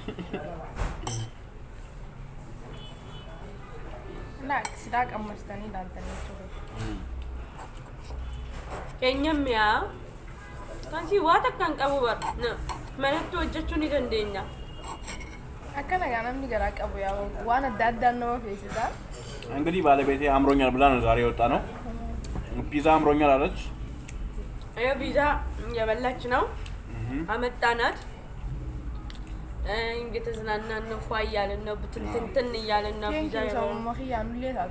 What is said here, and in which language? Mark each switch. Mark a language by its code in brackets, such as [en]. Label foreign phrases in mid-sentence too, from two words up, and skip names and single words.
[om] Silaa qammastanii ilaaltanii jechuudha. Keenya mi'aa. Kansi waa takkaan qabu bara. Manatti hojjechuu ni dandeenya. Akkana gaa namni garaa qabu yaa waan adda addaan nama feesisaa. [am] እንግዲህ ባለቤቴ አምሮኛል ብላ ነው ዛሬ የወጣ ነው። ፒዛ አምሮኛል አለች። ይኸው ፒዛ እየበላች ነው። አመጣናት። እየተዝናናን ነው፣ ፏ እያልን ነው፣ ብትንትን እያልን ነው። ፒዛ ሰው መኽያኑ ሌታቱ